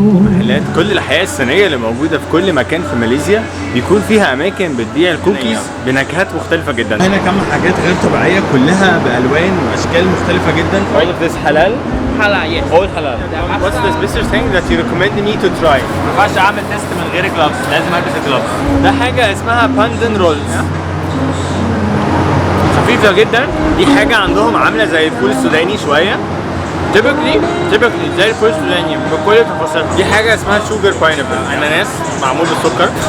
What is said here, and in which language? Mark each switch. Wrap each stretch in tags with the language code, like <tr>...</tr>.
<ar>محلات كل الحياه الصينيه اللي موجوده في كل مكان في ماليزيا بيكون فيها اماكن بتبيع الكوكيز بنكهات مختلفه جدا. هنا كم حاجات غير طبيعيه كلها بالوان واشكال مختلفه جدا.</ar> <en>All of this halal. Halal, yes. All halal. What's the special thing that you recommend me to try?</en> <ar>ما ينفعش اعمل تيست من غير جلافز، لازم البس الجلافز. ده حاجه اسمها باندن رولز، خفيفه جدا. دي حاجه عندهم عامله زي الفول السوداني شويه، typically زي الفول السوداني بكل تفاصيلها. دي حاجه اسمها شوجر باينابل، اناناس معمول بالسكر.</ar>